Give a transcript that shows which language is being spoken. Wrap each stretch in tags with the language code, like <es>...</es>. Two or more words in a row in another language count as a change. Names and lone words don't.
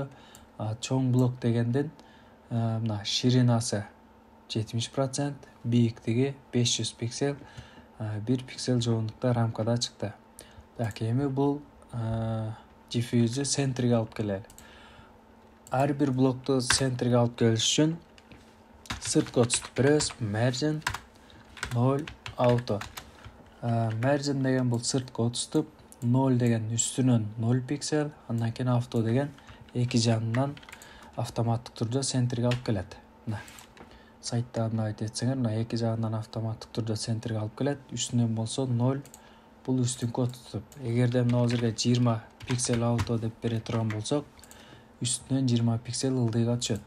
<ky>Чоң блок дегенден ширинасы 70%, бийиктиги 500 пиксель, 1 пиксель жогондукта рамкада чыкты. Так, эми бул diffuse'ü центрге алып келели. Ар бир блокту центрге алып келиш үчүн сырт код беребиз.</ky> <en>Margin 0 auto.</en> <ky>Margin деген бул сырт код 0 деген үстүнөн 0 пиксель, андан кийин auto деген эки жанынан автоматтык түрдө центрге алып келет. Сайтта айт этсеңер, эки жагынан автоматтык түрдө центрге алып келет. Үстүнөн болсо 0, бул үстүн код тутуп. Эгерде мына жерге 20 пиксель auto деп бере турган болсок, үстүнөн 20 пиксель ылдыйга түшөт.</ky>